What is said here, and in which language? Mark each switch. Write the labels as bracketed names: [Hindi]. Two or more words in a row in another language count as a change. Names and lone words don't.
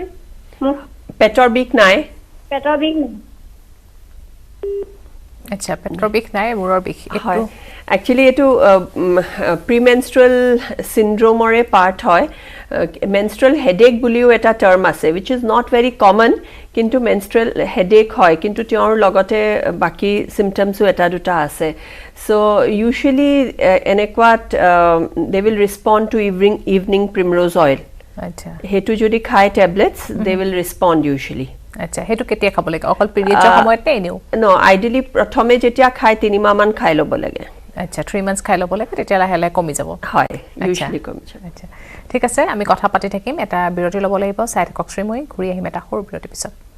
[Assamese] পেটৰ বিষ নাই পেটৰ বিষ নাই আচ্ছা পেটৰ বিষ নাই মূৰৰ বিষ হয় একচুয়ালি এটো প্ৰিমেনষ্ট্ৰুৱেল সিনড্ৰোমৰে পাৰ্ট হয় [English] menstrual headache [Assamese] বুলিও এটা টাৰ্ম আছে [English] which is not very common [Assamese] কিন্তু [English] menstrual headache [Assamese] হয় কিন্তু তেওঁৰ লগতে বাকি সিম্পটমসও এটা দুটা আছে [English] so usually [Assamese] এনেকুৱাত [English] they will respond to evening primrose oil [Assamese] আচ্ছা হেতু যদি খায় ট্যাবলেটস [English] they will respond usually [Assamese] আচ্ছা হেতু কেতিয়া খাব লাগে অকল পিৰিয়ডৰ সময়তে এনেও [English] no ideally [Assamese] প্ৰথমে যেতিয়া খায় 3 মাহ মান খাই ল'ব লাগে আচ্ছা 3 মান্থস খাই ল'ব লাগে তেতিয়া লাহে লাহে কমি যাব হয় ইউজুয়ালি কমি যায় আচ্ছা ঠিক আছে আমি কথা পাতি থাকিম এটা বিৰতি ল'ব লাগিব চাই থাকক শ্ৰীময়ী ঘূৰি আহিম এটা সৰু বিৰতি পিছত